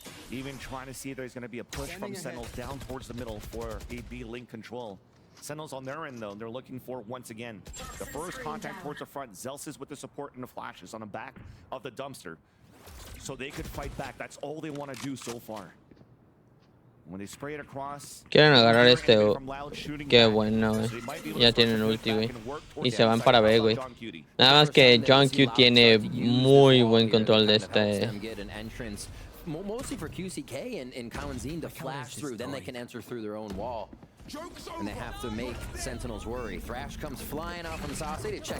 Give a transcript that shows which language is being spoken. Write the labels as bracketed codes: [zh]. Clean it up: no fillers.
[en] Even trying to see if there's going to be a push from Sentinels down towards the middle for a B link control. Sentinels on their end, though, they're looking for, once again, the first contact towards the front. Zelsis with the support and the flashes on the back of the dumpster. So they could fight back. That's all they want to do so far. When they spray it across, [es] quieren agarrar este, qué bueno, güey. Ya tienen ulti, güey. Y se van para B, güey. Nada más que John Q tiene muy buen control de este. [en] Mostly for QCK and Kalanzine to flash through, then they can enter through their own wall. And they have to make Sentinels worry. Thrash comes flying out from Sauce to check.